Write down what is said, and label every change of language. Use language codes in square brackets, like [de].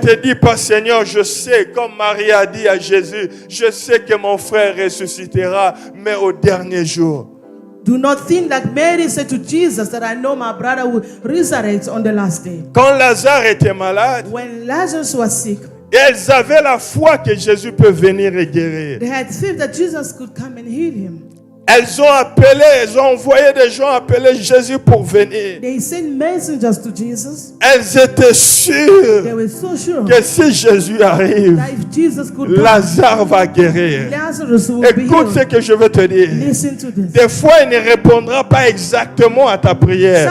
[fr] te dis pas, Seigneur, je sais, comme Marie a dit à Jésus, je sais que mon frère ressuscitera, mais au dernier jour. [en] Do not think like Mary said to Jesus that I know my brother will resurrect on the last day. [fr] Quand Lazare était malade, [en] When Lazarus was sick, [fr] Elles avaient la foi que Jésus peut venir et guérir. [en] They had faith that Jesus could come and heal him. [fr] Elles ont envoyé des gens appeler Jésus pour venir. [en] They sent messengers to Jesus. [fr] Elles étaient sûres [en] They were so sure [fr] que si Jésus arrive, [en] that if Jesus could come, [fr] Lazare va guérir. [en] Lazarus would be [fr] Écoute ce [en] healed. [fr] que je veux te dire. [en] Listen to this. [fr] Des fois, il ne répondra pas exactement à ta prière.